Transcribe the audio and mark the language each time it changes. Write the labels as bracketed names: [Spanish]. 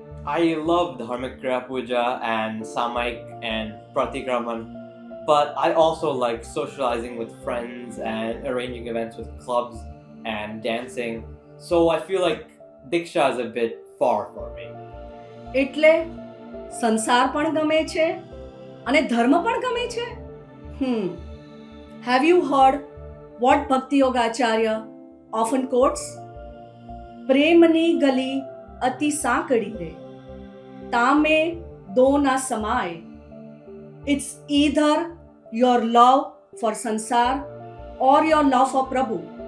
[English] I love Dharmic Kriya Puja and Samaik and Pratikraman, but I also like socializing with friends and arranging events with clubs and dancing, so I feel like Diksha is a bit far for me. [Gujarati] એટલે સંસાર પણ ગમે છે અને ધર્મ પણ ગમે છે. [English] Have you heard what Bhakti Yogacharya often quotes? [Gujarati] પ્રેમની ગલી અતિ સાંકડી રે, તામે દો ના સમાય. [English] It's either your love for sansar or your love for Prabhu.